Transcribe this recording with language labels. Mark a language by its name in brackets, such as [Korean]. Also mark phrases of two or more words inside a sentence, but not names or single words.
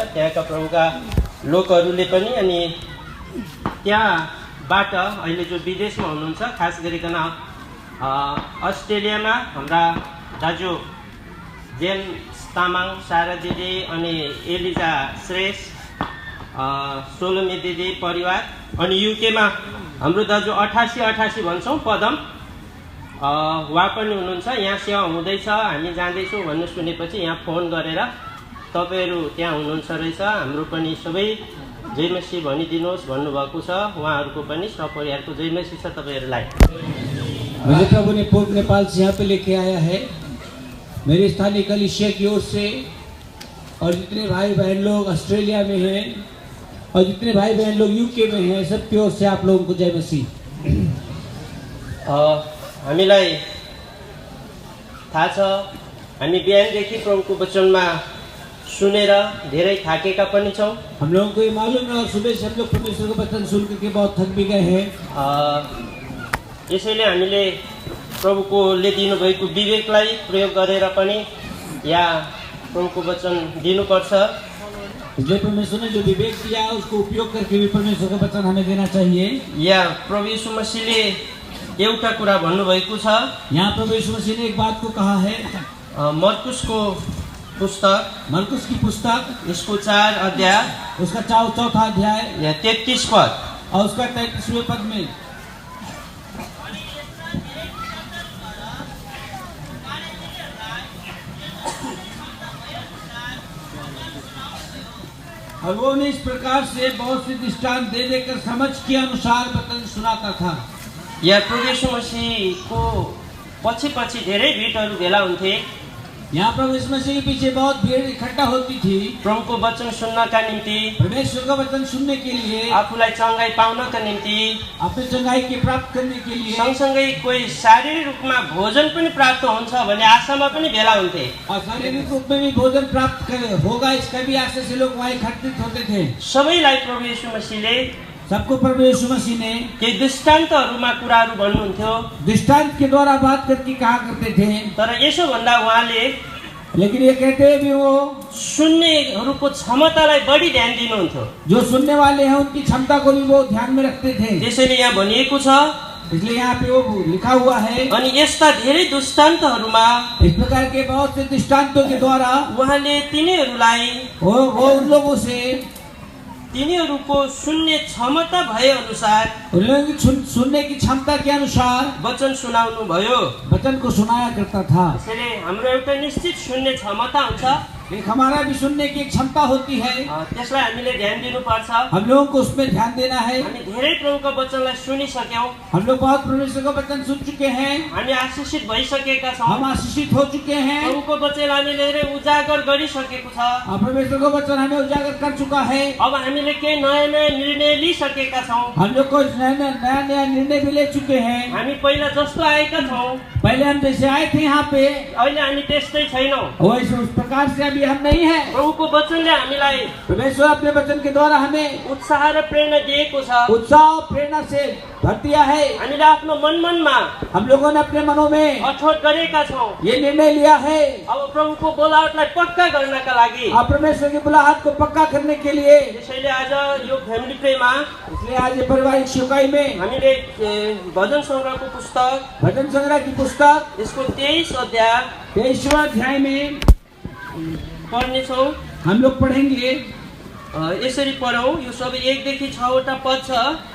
[Nepali] त्यहाँका प्रभुका लोकहरूले पनि अनि त्यहाँबाट अहिले जो विदेशमा हुनुहुन्छ, खास गरिकन अस्ट्रेलियामा हाम्रा दाजु जेम्स तामाङ, सारा दिदी अनि एलिजा श्रेष्ठ, सोलोमी दिदी परिवार, अनि युकेमा हाम्रो दाजु 88 भन्छौँ पदम, उहाँ पनि हुनुहुन्छ। यहाँ सेवा हुँदैछ, हामी जाँदैछौँ भन्ने सुनेपछि यहाँ फोन गरेर तपाईँहरू त्यहाँ हुनुहुन्छ रहेछ, हाम्रो पनि सबै जय मसीह भनिदिनुहोस् भन्नुभएको छ। उहाँहरूको पनि सपरिवारको जय मसीह छ तपाईँहरूलाई। [Hindi] मुझे प्रभु ने पूर्व नेपाल से यहाँ पे लेके आया है, मेरे स्थानीय कलीसिया की ओर से, और जितने भाई बहन लोग ऑस्ट्रेलिया में हैं और जितने भाई बहन लोग यूके में हैं, सबकी ओर से आप लोगों को जय मसीह। [Nepali] हामीलाई थाहा छ, हामी बिहानदेखि प्रभुको वचनमा सुनेर धेरै थाकेका पनि छौँ। [Hindi] हम लोगों को ये मालूम है और सुबह से हम लोग परमेश्वर का वचन सुन करके बहुत थक भी गए हैं। [Nepali] यसैले हामीले प्रभुकोले दिनुभएको विवेकलाई प्रयोग गरेर पनि यहाँ प्रभुको वचन दिनुपर्छ। [Hindi] इसलिए परमेश्वर ने जो विवेक दिया है उसको उपयोग करके भी परमेश्वर का वचन हमें देना चाहिए। [Nepali] यहाँ प्रभु यीशु मसीहले एउटा कुरा भन्नुभएको छ। [Hindi] यहाँ प्रभु यीशु मसीह ने एक बात को कहा है, [Nepali] मरकुसको पुस्तक, [Hindi] मरकुस की पुस्तक, इसको 4 अध्याय, उसका 4 अध्याय या 33 पद और उसका 33वें पद में और वो ने इस प्रकार से बहुत से दृष्टांत दे देकर समझ के अनुसार वचन सुनाता था। [Nepali] यहाँ प्रभु यीशु मसीहको पछि धेरै भिडहरू भेला हुन्थे। [Hindi] यहाँ प्रभु यीशु मसीह के पीछे बहुत भीड़ इकट्ठा होती थी [Nepali] प्रभुको वचन सुन्नका निम्ति, [Hindi] परमेश्वर का वचन सुनने के लिए, [Nepali] आफूलाई चंगाई पाउनका निम्ति, [Hindi] अपने चंगाई के प्राप्त करने के लिए, [Nepali] सँगसँगै कोही शारीरिक रूपमा भोजन पनि प्राप्त हुन्छ भन्ने आशामा पनि भेला हुन्थे। [Hindi] और शारीरिक रूप में भी भोजन प्राप्त होगा इसका भी आशा से लोग वहाँ एकत्रित होते थे। [Nepali] सबैलाई प्रभु यीशु मसीहले [Hindi] सबको प्रभु यीशु मसीह ने [Nepali] केही दृष्टान्तहरूमा कुराहरू भन्नुहुन्थ्यो, [Hindi] दृष्टांत के द्वारा बात करके कहा करते थे। [Nepali] तर यसो भन्दा उहाँले [Hindi] लेकिन ये कहते हैं भी वो [Nepali] सुन्नेहरूको क्षमतालाई बढी ध्यान दिनुहुन्थ्यो। [Hindi] जो सुनने वाले हैं उनकी क्षमता को भी वो ध्यान में रखते थे। [Nepali] त्यसैले यहाँ भनिएको छ, [Hindi] इसलिए यहाँ पे वो लिखा हुआ है, [Nepali] अनि यस्ता धेरै दृष्टान्तहरूमा [Hindi] इस प्रकार के बहुत से दृष्टांतों के द्वारा [Nepali] उहाँले तिनीहरूलाई [Hindi] वो उन लोगों से [Nepali] तिनीहरूको सुन्ने क्षमता भए अनुसार, [Hindi] उन लोगों की सुनने की क्षमता के अनुसार [Nepali] वचन सुनाउनु भयो। [Hindi] वचन को सुनाया करता था। [Nepali] त्यसैले हाम्रो एउटा निश्चित सुन्ने क्षमता हुन्छ, [Hindi] एक हमारा भी सुनने की क्षमता होती है, [Nepali] त्यसलाई हामीले ध्यान दिनुपर्छ। [Hindi] हम लोगों को उसमें ध्यान देना है। [Nepali] हामी धेरै प्रभुको वचनलाई सुनिसक्यौँ, [Hindi] हम लोग बहुत परमेश्वर का वचन सुन चुके हैं, [Nepali] हामी आशीषित भइसकेका छौँ, [Hindi] हम आशीषित हो चुके हैं, [Nepali] प्रभुको वचन हामीले धेरै उजागर गरिसकेको छ। [Hindi] परमेश्वर का वचन हमें उजागर कर चुका है। [Nepali] अब हामीले केही नयाँ निर्णय लिइसकेका छौँ, [Hindi] हम लोग को नया निर्णय भी ले चुके हैं। [Nepali] हामी पहिला जस्तो आएका छौँ, [Hindi] पहले हम जैसे आए थे यहाँ पे, [Nepali] अहिले हामी त्यस्तै छैनौँ। [Hindi] वैसे उस प्रकार से अभी हम नहीं है। [Nepali] प्रभुको वचनले हामीलाई [Hindi] परमेश्वर अपने वचन के द्वारा हमें [Nepali] उत्साह र प्रेरणा दिएको छ। [Hindi] उत्साह और प्रेरणा से भर दिया है। [Nepali] हामीले आफ्नो मनमा [Hindi] हम लोगों ने अपने मनों में [Nepali] अठोट गरेका छौँ, [Hindi] ये निर्णय लिया है। [Nepali] अब प्रभुको बोलावटलाई पक्का गर्नका लागि, [Hindi] आप परमेश्वर की बुलाहट को पक्का करने के लिए, [Nepali] त्यसैले आज यो [English] family prayer, [Hindi] इसलिए आज पारिवारिक शिकाई में [Nepali] हामीले भजन संग्रहको पुस्तक, [Hindi] भजन संग्रह की पुस्तक, [Nepali] यसको 23 अध्याय [Hindi] 23वां अध्याय में [Nepali] पढ्नेछौँ। [Hindi] हम लोग पढ़ेंगे। [Nepali] यसरी पढौँ। यो सबै 1 देखि 6 वटा पद छ।